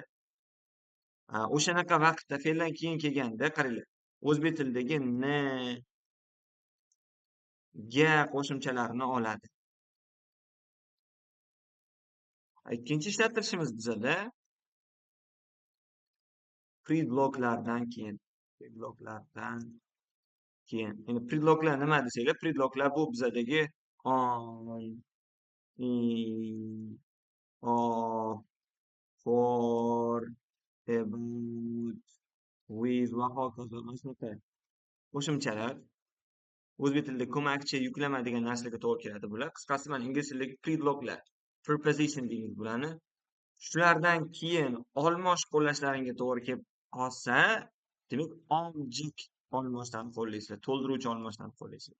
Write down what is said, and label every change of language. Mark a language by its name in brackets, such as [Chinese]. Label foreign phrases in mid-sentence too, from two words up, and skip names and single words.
[Uzbek] O'shanaqa vaqtda fe'ldan keyin kelganda qaranglar, o'zbek tilidagi n, ga qo'shimchalarini oladi. Ikkinchi ishlatilishimiz bizada predloglardan keyin. Predloglardan keyin. Endi predloglar nima desanglar, predloglar bu bizadagi [English] on, in, of, for, about, with [Uzbek] va hokazo shunaqa qo'shimchalar. O'zbek tilida ko'makchi yuklama degan narsalarga to'g'ri keladi bular. Qisqasi mana ingliz tilidagi predloglar, preposition deymiz bularni. Shulardan keyin olmosh qo'llashlaringga to'g'ri kelib qolsa, demak object olmoshdan qo'llaysizlar, to'ldiruvchi olmoshdan qo'llaysizlar.